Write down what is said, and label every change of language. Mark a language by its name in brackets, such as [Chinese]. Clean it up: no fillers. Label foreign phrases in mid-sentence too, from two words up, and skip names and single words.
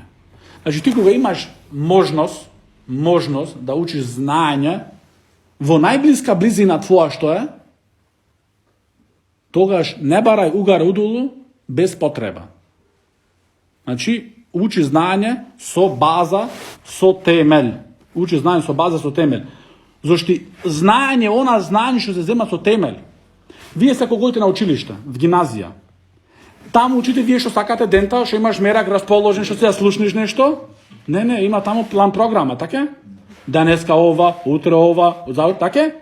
[Macedonian] Значи ти кога имаш можност да учиш знање, во најблиска близина твоја што је, тогаш не барај угар удулу без потреба. Значи учи знање со база, со темељ. Учи знање со база, со темељ. Зашто знање, она знање што се зема со темељ. Ви се ако годите на училишта, в гимназија. Тамо учите ви што сакате дента, што имаш мерак расположен, што се ја слушниш нешто. Не, има тамо план програма, тако је? Данеска ова, утра ова, тако је?